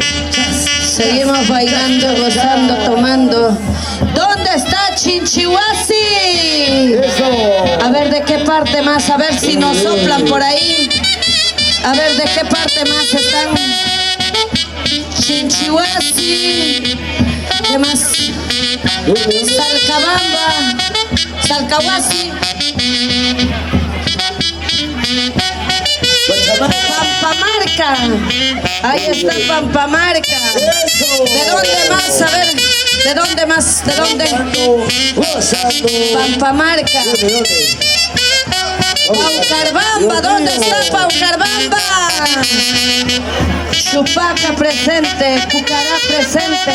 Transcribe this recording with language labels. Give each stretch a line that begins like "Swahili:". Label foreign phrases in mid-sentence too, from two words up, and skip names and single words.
Spanish: Seguimos bailando, gozando, tomando. ¿Dónde está Chinchihuasi? Eso. A ver de qué parte más, a ver si nos soplan por ahí. A ver de qué parte más están. Chinchihuasi. ¿Qué más? Salcabamba. Salcahuasi. Pampamarca. Ahí está Pampamarca. ¿De dónde más? A ver, ¿de dónde más? ¿De dónde? Pampamarca. Paucarbamba, ¿dónde está Paucarbamba? Chupaca presente, Pucará presente.